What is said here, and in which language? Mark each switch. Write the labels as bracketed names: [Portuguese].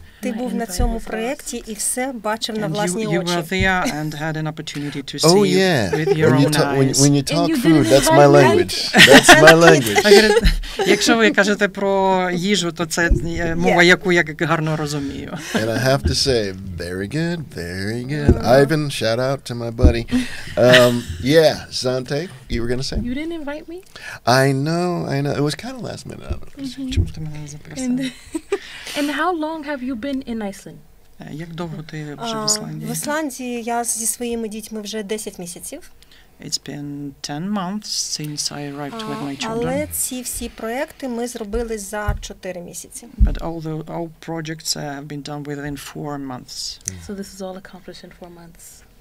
[Ukrainian] Ти був на цьому проєкті і все бачив на власні очі. [English] You were there and had an opportunity to see with your own eyes. When you talk food, that's my language. That's my language. [Ukrainian] Якщо ви кажете про їжу, то це мова, яку я гарно розумію. [English] And I have to say, very good, very good. Ivan, shout out to my buddy. Yeah, Zante, you were going to say? You didn't invite me? I know. It was kind of last minute. I don't know. And how long have you been in Iceland? [Ukrainian] Як довго ти вже в Ісландії? В Ісландії я зі своїми дітьми вже 10 місяців. [English] It's been 10 months since I arrived with my children. [Ukrainian] Але ці всі проекти ми зробили за 4 місяці. [English] But all projects have been done within 4 months. So this is all accomplished in 4 months.